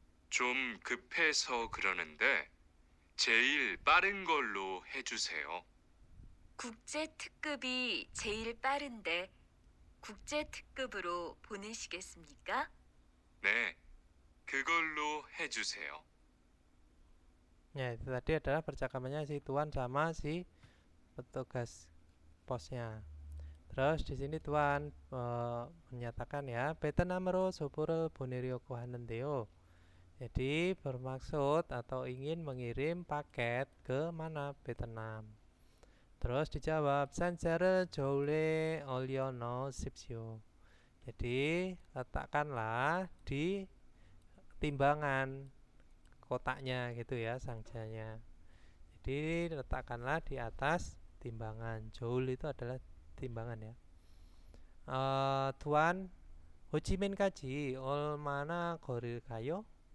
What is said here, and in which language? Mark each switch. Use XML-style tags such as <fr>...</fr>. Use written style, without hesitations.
<ko>좀 급해서 그러는데 제일 빠른 걸로 해주세요. 국제 특급이 제일 빠른데 국제 특급으로 보내시겠습니까? 네, 그걸로 해주세요.</ko> <id>Ya, itu tadi adalah percakapannya si tuan sama si petugas posnya. Terus di sini tuan menyatakan ya,</id> <ko>베트남으로 소포를 보내려고 하는데요.</ko> <id>Jadi bermaksud atau ingin mengirim paket ke mana? Vietnam. Terus dijawab</id> <ko>상자를 저울에 올려놓으십시오.</ko> <id>Jadi letakkanlah di timbangan kotaknya gitu ya, sangjanya. Jadi letakkanlah di atas timbangan. Joule itu adalah timbangan ya.</id> <ko>Tuan, 호치민까지 얼마나 거릴까요?</ko>